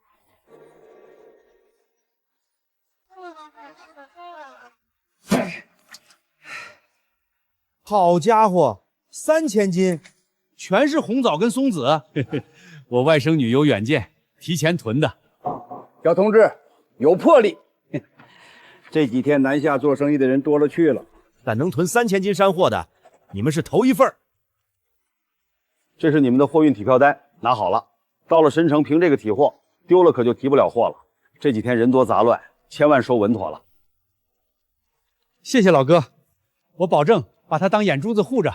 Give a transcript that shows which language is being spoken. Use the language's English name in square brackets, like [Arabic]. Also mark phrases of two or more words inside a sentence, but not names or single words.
[Chinese] 好家伙，3000斤，全是紅棗跟松子。我外甥女有遠見，提前囤的。小同志有魄力。這幾天南下做生意的人多了去了，但能囤3000斤山貨的，你們是頭一份。這是你們的貨運體票單，拿好了。到了申城憑這個提貨，丟了可就提不了貨了。這幾天人多雜亂，千萬收穩妥了。謝謝老哥，我保證把他當眼珠子護着。